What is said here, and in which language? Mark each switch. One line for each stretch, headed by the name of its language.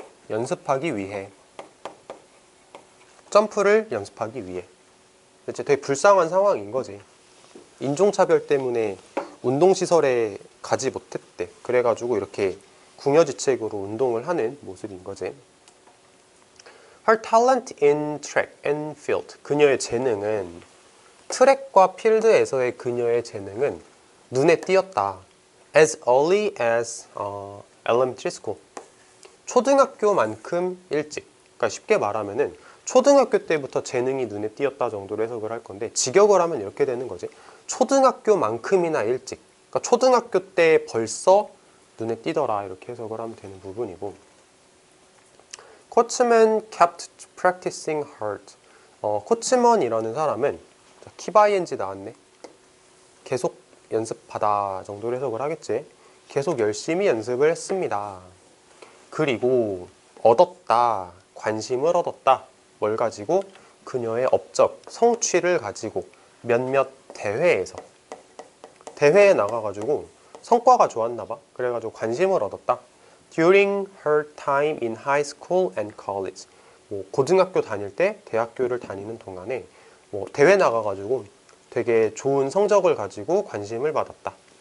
Korean: 연습하기 위해. 점프를 연습하기 위해. 이제 되게 불쌍한 상황인 거지. 인종차별 때문에 운동시설에 가지 못했대. 그래가지고 이렇게 궁여지책으로 운동을 하는 모습인 거지.
English: Her talent in track and field.
Korean: 그녀의 재능은, 트랙과 필드에서의 그녀의 재능은 눈에 띄었다.
English: As early as elementary school.
Korean: 초등학교만큼 일찍. 그러니까 쉽게 말하면은 초등학교 때부터 재능이 눈에 띄었다 정도로 해석을 할 건데, 직역을 하면 이렇게 되는 거지. 초등학교만큼이나 일찍. 그러니까 초등학교 때 벌써 눈에 띄더라, 이렇게 해석을 하면 되는 부분이고.
English: 코치먼 kept practicing hard.
Korean: 코치먼이라는 사람은, keep ing 나왔네. 계속 연습하다 정도로 해석을 하겠지. 계속 열심히 연습을 했습니다. 그리고 얻었다, 관심을 얻었다. 뭘 가지고? 그녀의 업적, 성취를 가지고 몇몇 대회에서, 대회에 나가가지고 성과가 좋았나 봐. 그래가지고 관심을 얻었다.
English: During her time in high school and college.
Korean: 뭐 고등학교 다닐 때, 대학교를 다니는 동안에 뭐 대회 나가가지고 되게 좋은 성적을 가지고 관심을 받았다.